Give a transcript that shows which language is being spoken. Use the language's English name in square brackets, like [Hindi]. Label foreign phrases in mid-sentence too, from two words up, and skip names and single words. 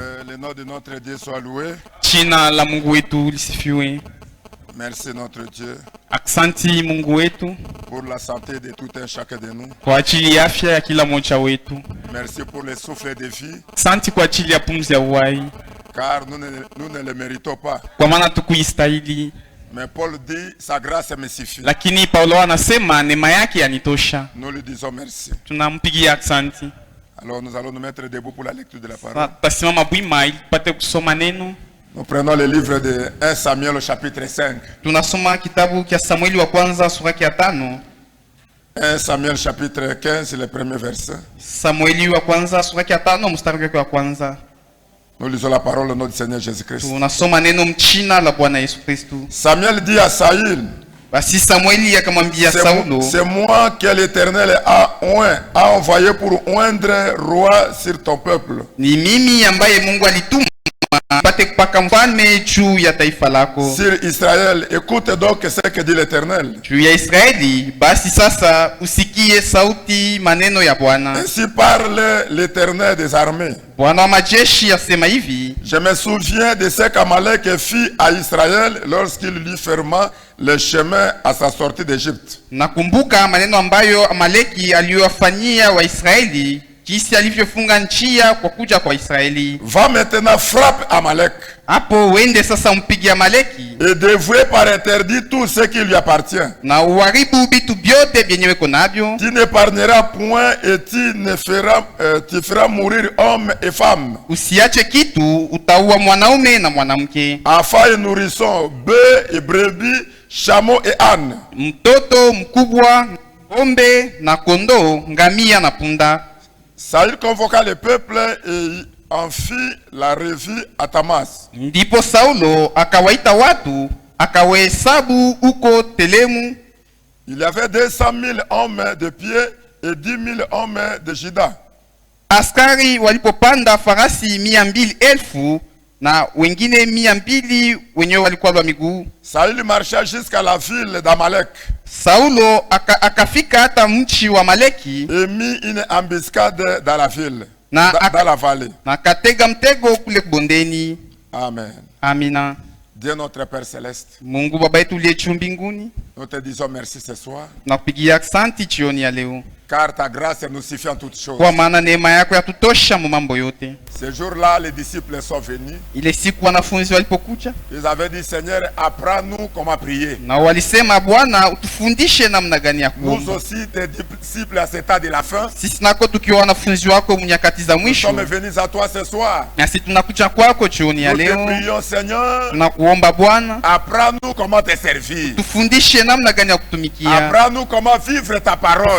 [French] le nom de notre Dieu soit loué. [Swahili] Jina la Mungu wetu lisifiwe. [French] Merci notre Dieu [Swahili] Aksanti Mungu wetu [French] pour la santé de tout un chacun de nous. [Swahili] kwa ajili ya afya ya kila mmoja wetu. [French] Merci pour le souffle de vie, [Swahili] Asante kwa ajili ya pumzi ya uhai, [French] car nous ne le méritons pas. [Swahili] kwa maana tukuistahili. [French] Mais Paul dit, sa grâce me suffit. [Swahili] Lakini Paulo anasema neema yake yanitosha. [French] Nous lui disons merci. [Swahili] Tunampigia aksanti. [French] Alors nous allons nous mettre debout pour la lecture de la parole. [Swahili] Tasimama bwima ili tupate kusoma neno. [French] Nous prenons le livre de 1 Samuel au chapitre 5. [Swahili] Tunasoma kitabu cha Samueli wa kwanza sura ya 5. [French] 1 Samuel chapitre 15, le premier verset. [Swahili] Samueli wa kwanza sura ya 5 mstari wa kwanza. [French] Nous lisons la parole au nom du Seigneur Jésus-Christ. [Swahili] Tunasoma neno mchina la Bwana Yesu Kristo. [French] Samuel dit à Saül, [Swahili] basi Samueli akamwambia Saulo, [French] c'est moi que l'Éternel a envoyé pour oindre roi sur ton peuple. [Swahili] ni mimi ambaye Mungu alituma pate kupaka mfalme juu ya taifa lako. [French] Sur Israël, écoute donc ce que dit l'Éternel. [Swahili] Juu ya Israeli, basi sasa usikie sauti maneno ya Bwana. [French] Ainsi parle l'Éternel des armées. [Swahili] Bwana wa majeshi asema hivi, [French] je me souviens de ce qu'Amalek fit à Israël lorsqu'il lui ferma le chemin à sa sortie d'Égypte. [Swahili] nakumbuka maneno ambayo Amaleki aliyowafanyia Waisraeli jinsi alivyofunga njia kwa kuja kwa Israeli. [French] Va maintenant frappe Amalek. [Swahili] Hapo uende sasa mpige Amaleki. [French] Et dévouer par interdit tout ce qui lui appartient. [Swahili] Na uharibu vitu vyote vyenye weko navyo. [French] Tu n'épargneras point et tu feras mourir hommes et femmes. [Swahili] Usiache kitu, utaua mwanaume na mwanamke. [French] Enfants et nourrissons, bœufs et brebis, chameaux et ânes. [Swahili] Mtoto mkubwa, ng'ombe na kondoo, ngamia na punda. [French] Saül convoqua le peuple et en fit la revue à Tamas. [Swahili] Ndipo Saulo akawaita watu, akawahesabu uko Telemu. [French] Il y avait 200 000 hommes de pied et 10 000 hommes de Juda. [Swahili] Askari walipopanda farasi 200,000 na wengine 200 wenyewe walikuwa wa miguu. [French] Saül marcha jusqu'à la ville d'Amalek. [Swahili] Saulo akafika hata mchi wa Maleki [French] et mit une embuscade dans la ville, dans la vallée. [Swahili] Na katega mtego kule bondeni. [French] Amen. [Swahili] Amina. [French] Dieu notre Père Céleste, [Swahili] Mungu Baba yetu uliye juu mbinguni, [French] nous te disons merci ce soir, [Swahili] nakupigia asante jioni ya leo, [French] car ta grâce nous suffit en toutes choses. [Swahili] kwa maana neema yako yatutosha mu mambo yote. [French] Ce jour-là, les disciples sont venus. [Swahili] Ile siku wanafunzi walipokuja, [French] Ils avaient dit, Seigneur, apprends-nous comment prier. [Swahili] na walisema, Bwana utufundishe namna gani ya [French] Nous [Swahili] kuomba. [French] aussi, tes disciples à cet temps de la fin, [Swahili] Sisi nako tukiwa wanafunzi wako mnyakati za [French] nous [Swahili] mwisho, [French] sommes venus à toi ce soir. [Swahili] na sisi tunakuja kwako jioni ya [French] Nous te [Swahili] leo, [French] prions, Seigneur, [Swahili] tunakuomba Bwana [French] apprends-nous comment te servir. [Swahili] tufundishe namna gani ya kutumikia, [French] Apprends-nous comment vivre ta parole.